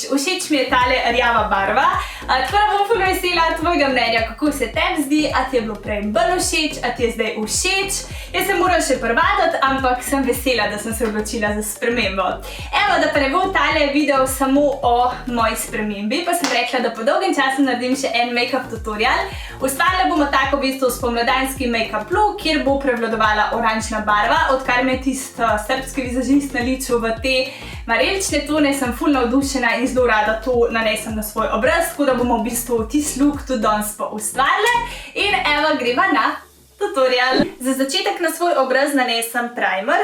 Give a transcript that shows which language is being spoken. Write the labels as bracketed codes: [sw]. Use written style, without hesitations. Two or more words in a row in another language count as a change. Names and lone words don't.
[sl] Všeč mi je tale rjava barva, tako da bom ful vesela tvojega mnenja, kako se tebi zdi, a ti je bilo prej bolj všeč, a ti je zdaj všeč. Jaz se moram še prvaditi, ampak sem vesela, da sem se odločila za spremembo. Evo, da pa ne bo tale video samo o moji spremembi, pa sem rekla, da po dolgem času naredim še en [en] make-up tutorial. [sl] Ustvarila bomo tako v bistvu spomladanski [en] make-up look, [sl] kjer bo prevladovala oranžna barva, odkar me je tisti srbski vizažist naličil v te marelične tone, sem ful navdušena in zelo rada to nanesem na svoj obraz, tako da bomo v bistvu tisti look tudi danes pa ustvarile. In evo, greva na tutorial. Za začetek na svoj obraz nanesem primer.